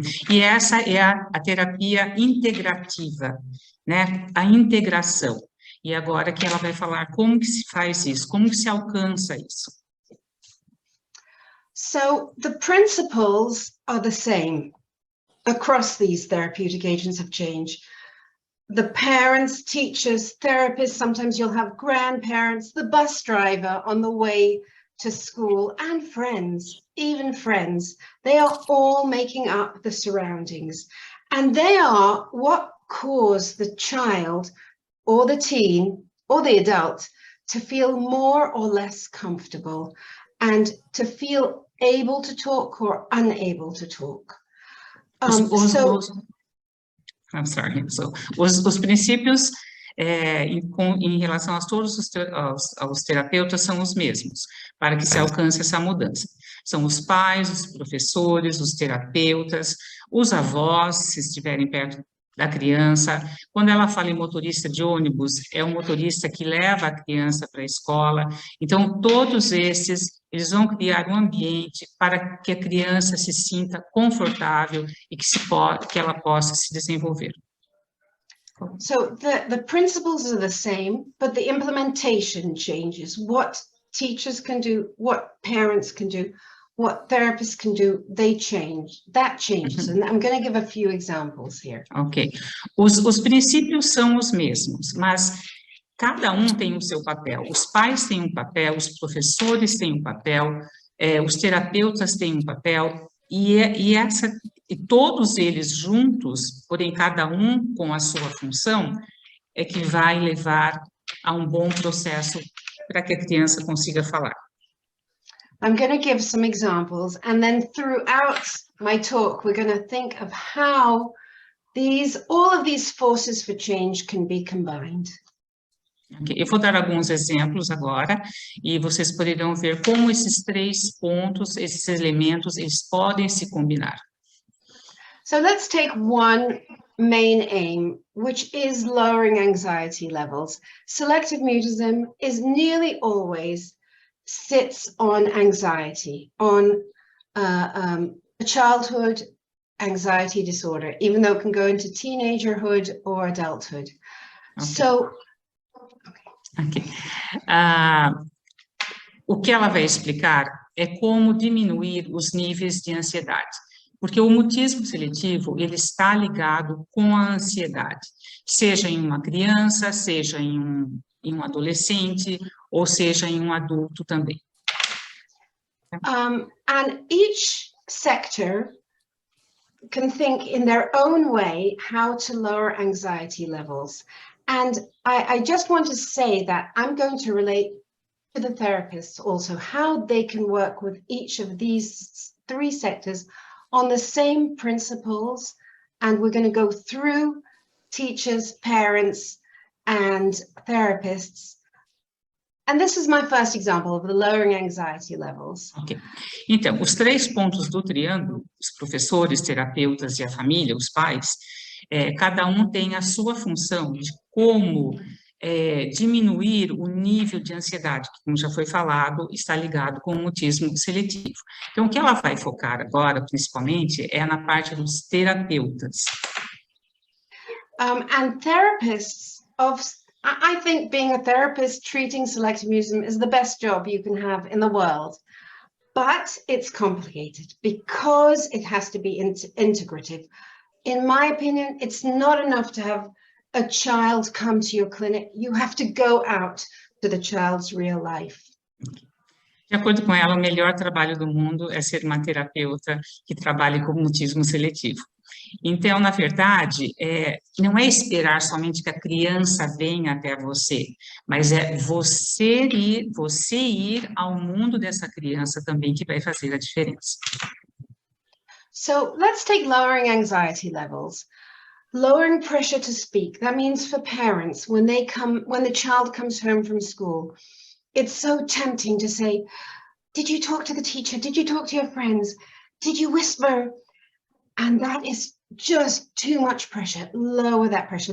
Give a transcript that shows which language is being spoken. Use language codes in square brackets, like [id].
[pt] E essa é a terapia integrativa, né? A integração. E agora que ela vai falar como que se faz isso, como que se alcança isso. [en] So the principles are the same across these therapeutic agents of change. The parents, teachers, therapists, sometimes you'll have grandparents, the bus driver on the way to school, and friends, even friends. They are all making up the surroundings. And they are what cause the child or the teen or the adult to feel more or less comfortable and to feel able to talk or unable to talk. I'm sorry. [pt] So, os princípios em relação a todos aos terapeutas são os mesmos, para que se alcance essa mudança. São os pais, os professores, os terapeutas, os avós, se estiverem perto da criança. Quando ela fala em motorista de ônibus, é um motorista que leva a criança para a escola. Então, todos esses, eles vão criar um ambiente para que a criança se sinta confortável e que ela possa se desenvolver. [en] So the principles are the same, but the implementation changes. What teachers can do, what parents can do, what therapists can do, they change. That changes, and I'm going to give a few examples here. Ok. [pt] Os princípios são os mesmos, mas cada um tem o seu papel. Os pais têm um papel, os professores têm um papel, os terapeutas têm um papel, e todos eles juntos, porém cada um com a sua função, é que vai levar a um bom processo para que a criança consiga falar. [en] I'm going to give some examples, and then throughout my talk, we're going to think of how all of these forces for change can be combined. Okay. [pt] Eu vou dar alguns exemplos agora, e vocês poderão ver como esses 3 pontos, esses elementos, eles podem se combinar. [en] So let's take one main aim, which is lowering anxiety levels. Selective mutism is nearly always sits on anxiety, on a childhood anxiety disorder, even though it can go into teenagerhood or adulthood. Okay. So, okay. [pt] O que ela vai explicar é como diminuir os níveis de ansiedade, porque o mutismo seletivo, ele está ligado com a ansiedade, seja em uma criança, seja em um adolescente, ou seja em um adulto também. [en] And each sector can think in their own way how to lower anxiety levels. And I just want to say that I'm going to relate to the therapists also how they can work with each of these 3 sectors on the same principles. And we're going to go through teachers, parents, and therapists. And this is my first example of the lowering anxiety levels. Ok. [pt] Então, os 3 pontos do triângulo, os professores, terapeutas e a família, os pais, cada um tem a sua função de como diminuir o nível de ansiedade, que, como já foi falado, está ligado com o mutismo seletivo. Então, o que ela vai focar agora, principalmente, é na parte dos terapeutas. [en] And therapists I think being a therapist treating selective mutism is the best job you can have in the world, but it's complicated because it has to be integrative. In my opinion, it's not enough to have a child come to your clinic. You have to go out to the child's real life. [pt] De acordo com ela, o melhor trabalho do mundo é ser uma terapeuta que trabalhe com mutismo seletivo. Então, na verdade, não é esperar somente que a criança venha até você, mas é você ir ao mundo dessa criança também que vai fazer a diferença. [en] So let's take lowering anxiety levels. Lowering pressure to speak. That means for parents, when the child comes home from school, it's so tempting to say, did you talk to the teacher? Did you talk to your friends? Did you whisper? And that is just too much pressure. Lower that pressure.